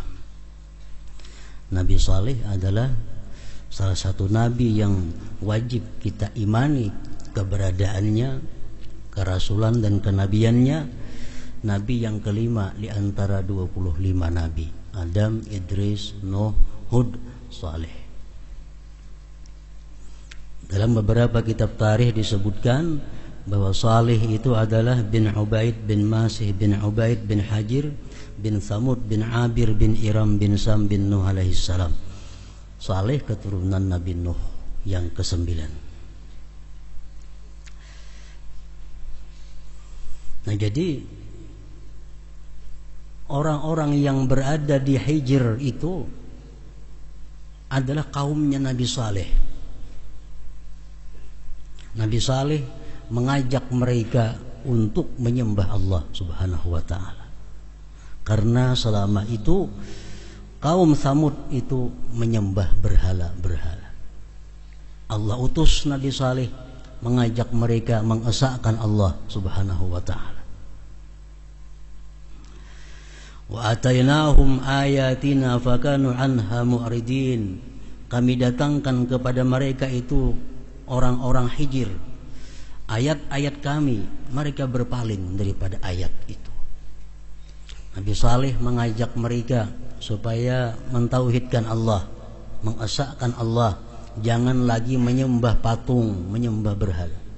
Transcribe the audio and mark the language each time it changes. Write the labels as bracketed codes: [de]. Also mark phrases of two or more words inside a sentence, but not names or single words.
[id] Nabi Saleh adalah salah satu nabi yang wajib kita imani keberadaannya, kerasulan dan kenabiannya. Nabi yang kelima di antara 25 nabi, Adam, Idris, Nuh, Hud, Saleh. Dalam beberapa kitab tarikh disebutkan bahwa Saleh itu adalah bin Ubaid bin Masih bin Ubaid bin Hajir bin Thamud bin Abir bin Iram bin Sam bin Nuh [ar] عليه السلام. [id] Saleh keturunan Nabi Nuh yang ke-9. Nah, jadi orang-orang yang berada di Hijr itu adalah kaumnya Nabi Saleh. Nabi Saleh mengajak mereka untuk menyembah Allah [ar] سبحانه وتعالى. [id] Karena selama itu kaum Tsamud itu menyembah berhala-berhala. Allah utus Nabi Saleh mengajak mereka mengesahkan Allah [ar] سبحانه وتعالى. وآتيناهم آياتنا فكانوا عنها معرضين. [id] Kami datangkan kepada mereka itu orang-orang Hijr ayat-ayat kami, mereka berpaling daripada ayat itu. Nabi Saleh mengajak mereka supaya mentauhidkan Allah, mengesahkan Allah, jangan lagi menyembah patung, menyembah berhala.